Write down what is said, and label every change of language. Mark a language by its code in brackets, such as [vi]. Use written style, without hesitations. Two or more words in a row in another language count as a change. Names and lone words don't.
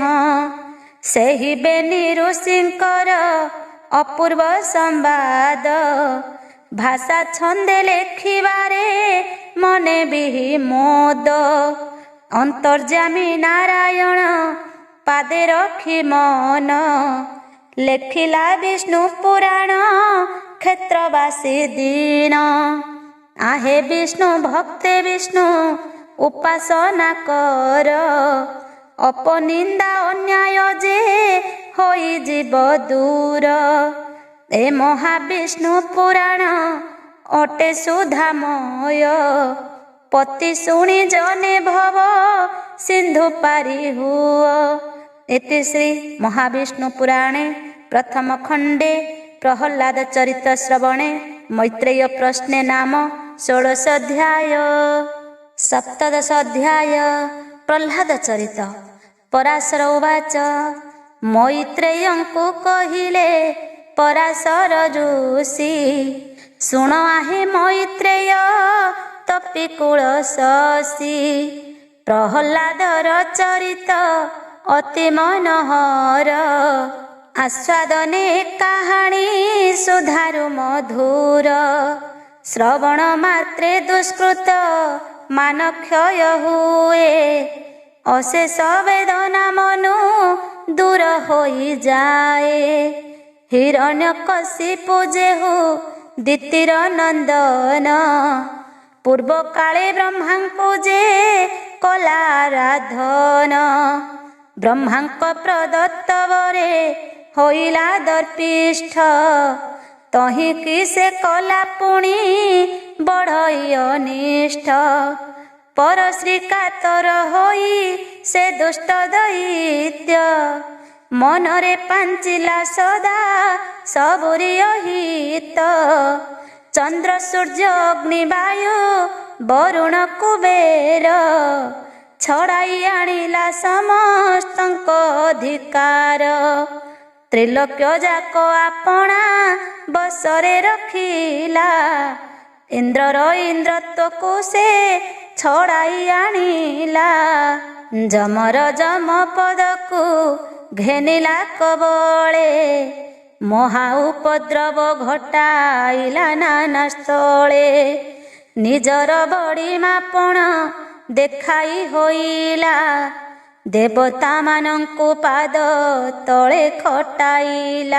[or] ସେହି ବେନି ଋଷିଙ୍କର ଅପୂର୍ବ ସମ୍ବାଦ, ଭାଷା ଛନ୍ଦେ ଲେଖିବାରେ ମନେ ବିହି ମୋଦ। ଅନ୍ତର୍ଯ୍ୟାମୀ ନାରାୟଣ ପାଦେ ରଖି ମନ, ଲେଖିଲା ବିଷ୍ଣୁ ପୁରାଣ କ୍ଷେତ୍ରବାସୀ ଦୀନ। ଆହେ ବିଷ୍ଣୁ ଭକ୍ତେ ବିଷ୍ଣୁ ଉପାସନା କର, ଅପନିନ୍ଦା ଅନ୍ୟାୟ ଯେ ହୋଇ ଜୀବ ଦୂର। ଏ ମହାବିଷ୍ଣୁ ପୁରାଣ ଅଟେ ସୁଧାମୟ। ପତି ଶୁଣି ଜନେ ଭବ ସିନ୍ଧୁ ପାରି ହୁଅ। [sa] इति श्री महाविष्णु पुराणे प्रथम खंडे प्रहल्लाद चरित श्रवणे मैत्रेय प्रश्ने नाम 16 अध्याय। [or] 17 ଅଧ୍ୟାୟ ପ୍ରହ୍ଲାଦ ଚରିତ। ପରାଶର ଉବାଚ ମୈତ୍ରେୟଙ୍କୁ କହିଲେ ପରାଶର ଋଷି ଶୁଣ ଆହେ ମୈତ୍ରେୟ ତପିକୁଳ ଶଶି। ପ୍ରହଲ୍ଲାଦର ଚରିତ ଅତି ମନୋହର ଆସ୍ୱାଦନେ କହାଣୀ ସୁଧାରୁ ମଧୁର। ଶ୍ରବଣ ମାତ୍ରେ ଦୁଷ୍କୃତ ମାନ କ୍ଷୟ ହୁଏ ଅଶେଷ ବେଦନା ମନୁ ଦୂର ହୋଇ ଯାଏ। ହିରଣ୍ୟକଶିପୁ ଯେହୁ ଦିତିର ନନ୍ଦନ ପୂର୍ବ କାଳେ ବ୍ରହ୍ମାଙ୍କୁ ଯେ କଲାରାଧନ। ବ୍ରହ୍ମାଙ୍କ ପ୍ରଦତ୍ତ ବରେ ହୋଇଲା ଦର୍ପିଷ୍ଠ ତହିଁ କି ସେ କଲା ପୁଣି ବଢ଼ଇ ଅନିଷ୍ଠ। ପର ଶ୍ରୀ କାତର ହୋଇ ସେ ଦୁଷ୍ଟ ଦୈତ୍ୟ ମନରେ ପାଞ୍ଚିଲା ସଦା ସବୁରି ଅହିତ। ଚନ୍ଦ୍ର ସୂର୍ଯ୍ୟ ଅଗ୍ନି ବାୟୁ ବରୁଣ କୁବେର ଛଡ଼ାଇ ଆଣିଲା ସମସ୍ତଙ୍କ ଅଧିକାର। ତ୍ରିଲୋକ୍ୟ ଯାକ ଆପଣା ବଶରେ ରଖିଲା ଇନ୍ଦ୍ରର ଇନ୍ଦ୍ରତ୍ୱ ସେ ଛଡ଼ାଇ ଆଣିଲା। ଯମର ଯମ ପଦ କୁ ଘେନିଲା କବଳେ ମହା ଉପଦ୍ରବ ଘଟାଇଲା ନାନା ସ୍ଥଳେ। ନିଜର ବଡ଼ି ମାପଣ ଦେଖାଇ ହୋଇଲା ଦେବତା ମାନଙ୍କୁ ପାଦ ତଳେ ଖଟାଇଲା।